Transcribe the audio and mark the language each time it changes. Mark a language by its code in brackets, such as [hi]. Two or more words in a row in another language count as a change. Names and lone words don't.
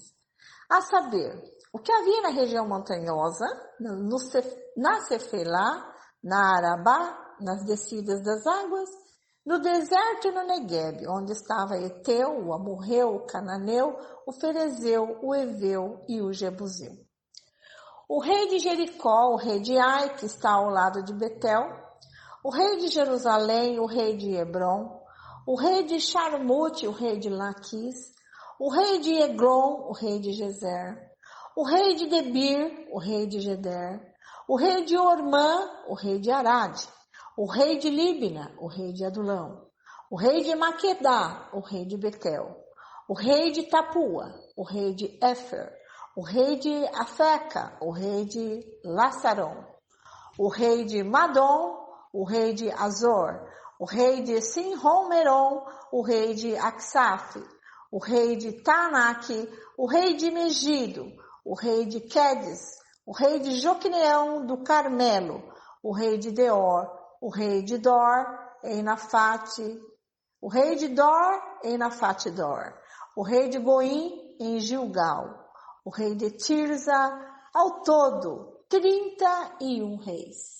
[pt] A saber, o que havia na região montanhosa, na Cefelá, na Arabá, nas descidas das águas, no deserto e no Neguebe, onde estava Eteu, o Amorreu, o Cananeu, o Ferezeu, o Eveu e o Jebuseu. O rei de Jericó, o rei de Ai, que está ao lado de Betel, o rei de Jerusalém, o rei de Hebron, o rei de Charmute, o rei de Laquis, o rei de Eglon, o rei de Gezer, o rei de Debir, o rei de Geder, o rei de Ormã, o rei de Arade, o rei de Líbina, o rei de Adulão, o rei de Maquedá, o rei de Betel, o rei de Tapua, o rei de Éfer, o rei de Afeca, o rei de Lassaron, o rei de Madom, o rei de Azor, o rei de Sinrom-Meron, o rei de Aksaf, o rei de Taanaque, o rei de Megido, o rei de Quedes, o rei de Joquineão do Carmelo, o rei de Deor, o rei de Dor, em Nafate, o rei de Dor, em Nafate-Dor, o rei de Goim, em Gilgal, o rei de Tirza, ao todo, 31 reis.